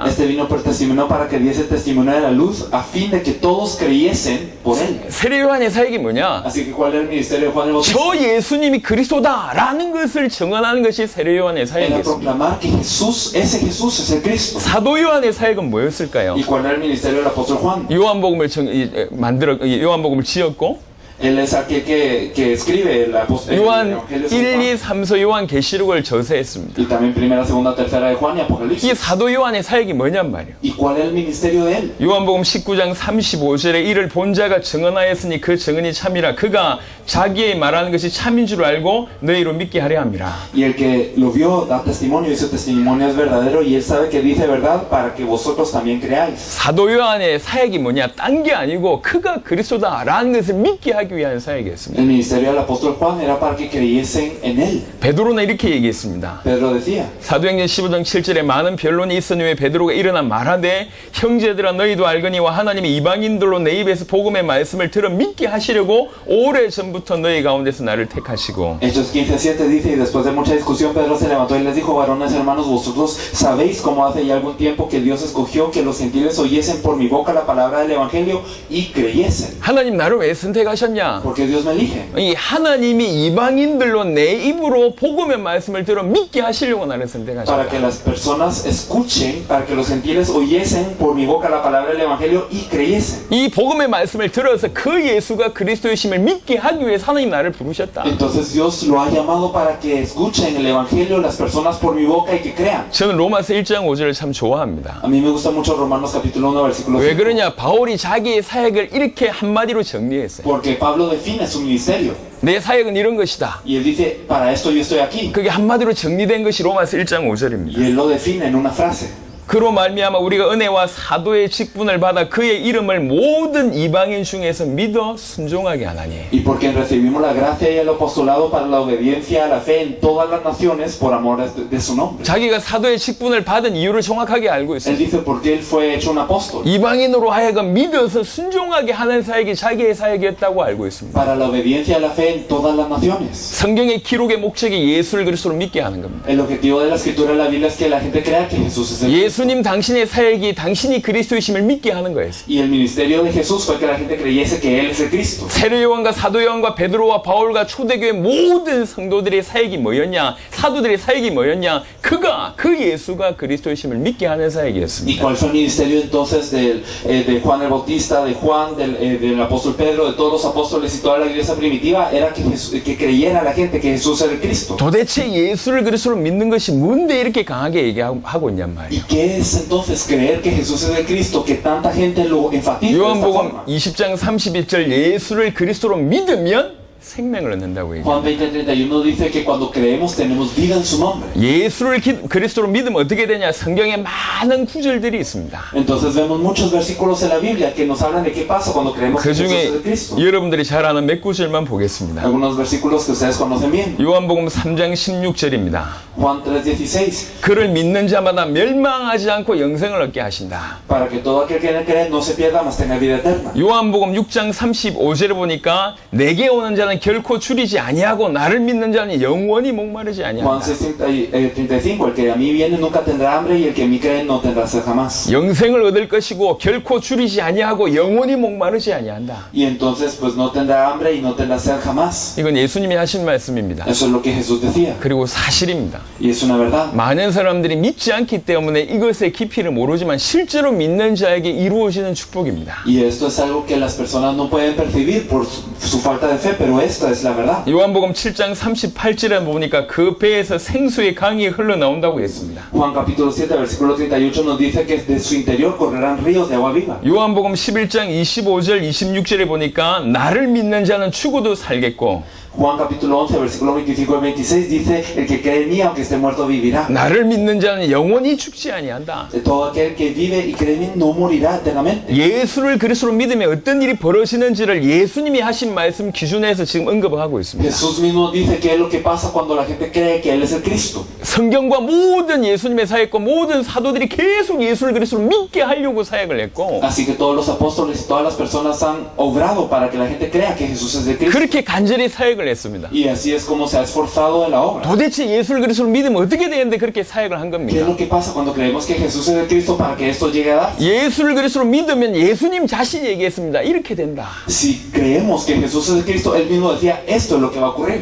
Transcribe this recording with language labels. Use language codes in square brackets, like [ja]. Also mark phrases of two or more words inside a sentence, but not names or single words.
[es] Este vino por testimonio para que diese testimonio de la luz a fin de que todos creyesen por Él. [ko] 세례 요한의 사역이 뭐냐? [es] Así que ¿cuál era el ministerio de Juan el Bautista? [ko] 저 예수님이 그리스도다라는 것을 증언하는 것이 세례 요한의 [es] Era [ko] 사역이었습니다. [es] proclamar que ese Jesús es el Cristo. [ko] 사도 요한의 사역은 뭐였을까요? [es] ¿Y cuál era el ministerio del apóstol Juan? [ko] 요한복음을 요한복음을 지었고 [es] Él es aquel que escribe el apóstol. [ko] 요한 1, 2, 3서 요한 계시록을 저서했습니다. [es] Y también primera, segunda, tercera de Juan y [ko] 이 [es] Apocalipsis. [ko] 사도 요한의 사역이 뭐냔 말이에요. [es] ¿Y cuál es el ministerio de él? [ko] 요한복음 19장 35절에 이를 본 자가 증언하였으니 그 증언이 참이라 그가 자기의 말하는 것이 참인 줄 알고 너희로 믿게 하려 함이라. [es] Y el que lo vio da testimonio y su testimonio es verdadero y él sabe que dice verdad para que vosotros también creáis. [ko] 사도 요한의 사역이 뭐냐? 딴 게 아니고 그가 그리스도다라는 것을 믿게 하기 위한 사역이었습니다. [es] El ministerio del apóstol Juan era para que creyesen en él. [ko] 베드로는 이렇게 얘기했습니다. [es] Pedro decía. [ko] 사도행전 15장 7절에 많은 변론이 있은 후에 베드로가 일어나 말하되 형제들아 너희도 알거니와 하나님이 이방인들로 내 입에서 복음의 말씀을 들어 믿게 하시려고 오래전부터 처음부터 너희 가운데서 나를 택하시고 [es] Hechos 15:7 dice, y después de mucha discusión, Pedro se levantó y les dijo, varones hermanos, vosotros sabéis cómo hace ya algún tiempo que Dios escogió que los gentiles oyesen por mi boca la palabra del Evangelio y creyesen. [ko] 하나님 나를 왜 선택하셨냐? [es] Porque Dios me elige. [ko] 이 하나님이 이방인들로 내 입으로 복음의 말씀을 들어 믿게 하시려고 나를 [es] Para que [ko] 선택하셨다. [es] las personas escuchen, para que los gentiles oyesen por mi boca la palabra del Evangelio y creyesen. [ko] 이 복음의 말씀을 들어서 그 예수가 그리스도이심을 믿게 하기 위해서 하나님 나를 부르셨다. [es] Entonces Dios lo ha llamado para que escuchen el Evangelio las personas por mi boca y que crean. [ko] 저는 로마서 1장 5절을 참 좋아합니다. [es] A mí me gusta mucho Romanos capítulo 1 versículo [ko] 왜 [es] 5. [ko] 그러냐? 바울이 자기의 사역을 이렇게 한마디로 정리했어요. [es] Porque Pablo define su ministerio. [ko] 내 사역은 이런 것이다. [es] Y él dice, para esto yo estoy aquí. [ko] 그게 한마디로 정리된 것이 로마서 1장 [es] Y [ko] 5절입니다. [es] él lo define en una frase. [ko] 그로 말미암아 우리가 은혜와 사도의 직분을 받아 그의 이름을 모든 이방인 중에서 믿어 순종하게 하나니. [es] Y porque recibimos la gracia y el apostolado para la obediencia a la fe en todas las naciones por amor de su nombre. [ko] 자기가 사도의 직분을 받은 이유를 정확하게 알고 [es] Él [ko] 있어요. [es] dice, porque él fue hecho un apóstol. [ko] 이방인으로 하여금 믿어서 순종하게 하는 사역이 자기의 사역이었다고 알고 있습니다. [es] Para la obediencia a la fe en todas las naciones. [ko] 성경의 기록의 목적이 예수를 그리스도로 믿게 하는 겁니다. [es] El objetivo de la escritura de la Biblia es que la gente crea que Jesús es el Cristo. [ko] 예수님 당신의 사역이 당신이 그리스도이심을 믿게 하는 거예요. [es] Y el ministerio de Jesús fue que la gente creyese que Él es el Cristo. [ko] 세례 요한과 사도 요한과 베드로와 바울과 초대교회 모든 성도들의 사역이 뭐였냐? 사도들의 사역이 뭐였냐? 그 예수가 그리스도이심을 믿게 하는 [es] ¿Y [ko] 사역이었습니다. [es] cuál fue el ministerio entonces de Juan el Bautista, de Juan, del apóstol Pedro, de todos los apóstoles y toda la iglesia primitiva? Era que creyera la gente que Jesús era el Cristo. [ko] 도대체 예수를 그리스도로 믿는 것이 뭔데 이렇게 강하게 얘기하고 있냔 [es] ¿Y [ko] 말이에요. [es] qué es entonces creer que Jesús es el Cristo, que tanta gente lo enfatiza de esta [ko] 요한복음 [es] forma? [ko] 20장 31절 예수를 그리스도로 믿으면 생명을 얻는다고 얘기해요. [es] Juan 20:31 dice que cuando creemos tenemos vida en su nombre. [ko] 예수를 그리스도로 믿으면 어떻게 되냐? 성경에 많은 구절들이 있습니다. [es] Entonces vemos muchos versículos en la Biblia que nos hablan de qué pasa cuando creemos [ko] 그 [es] que Jesús es [ko] 중에 [es] el Cristo. [ko] 여러분들이 잘 아는 몇 구절만 보겠습니다. [es] Algunos versículos que ustedes conocen bien. [ko] 요한복음 3장 16절입니다. [es] Juan 3:16. [ko] 그를 믿는 자마다 멸망하지 않고 영생을 얻게 하신다. [es] Para que todo aquel que en él cree no se pierda, mas tenga vida eterna. [ko] 요한복음 6장 35절에 보니까 내게 오는 자는 결코 줄이지 아니하고 나를 믿는 자는 영원히 목마르지 [es] Juan [ko] 아니한다. [es] 6:35, el que a mí viene nunca tendrá hambre y el que en mí cree no tendrá sed jamás. [ko] 영생을 얻을 것이고 결코 줄이지 아니하고 영원히 목마르지 아니한다. [es] Y entonces pues no tendrá hambre y no tendrá sed jamás. [ko] 이건 예수님이 하신 말씀입니다. [es] Eso es lo que Jesús decía. [ko] 그리고 사실입니다. [es] Y es una verdad. [ko] 많은 사람들이 믿지 않기 때문에 이것의 깊이를 모르지만 실제로 믿는 자에게 이루어지는 축복입니다. [es] Y esto es algo que las personas no pueden percibir por su falta de fe, pero esta es la verdad. [ko] 요한복음 7장 38절에 보니까 그 배에서 생수의 강이 흘러나온다고 했습니다. [es] Juan capítulo 7, versículo 38 nos dice que de su interior correrán ríos de agua viva. [ko] 요한복음 11장 25절 26절에 보니까 나를 믿는 자는 죽어도 살겠고 [es] Juan capítulo 11, versículo 25 y 26 dice, el que cree en mí, aunque esté muerto, vivirá. [ko] 나를 믿는 자는 영원히 죽지 아니한다. [es] Todo aquel que vive y cree en mí no morirá eternamente. [ko] 예수를 그리스도로 믿으면 어떤 일이 벌어지는지를 예수님이 하신 말씀 기준에서 지금 언급을 하고 있습니다. [es] Jesús mismo dice qué es lo que pasa cuando la gente cree que Él es el Cristo. [ko] 성경과 모든 예수님의 사역과 모든 사도들이 계속 예수를 그리스도로 믿게 하려고 사역을 했고 [es] Así que todos los apóstoles y todas las personas han obrado para que la gente crea que Jesús es el Cristo. [ko] 그렇게 간절히 사역을 했습니다. [es] Y así es como se ha esforzado en la obra. [ko] 도대체 예수를 그리스도로 믿으면 어떻게 되는데 그렇게 사역을 한 [es] ¿Qué es [ko] 겁니까? [es] lo que pasa cuando creemos que Jesús es el Cristo para que esto llegue a dar? [ko] 예수를 그리스도로 믿으면 예수님 자신이 얘기했습니다. 이렇게 된다. [es] Si creemos que Jesús es el Cristo, Él mismo decía, esto es lo que va a ocurrir.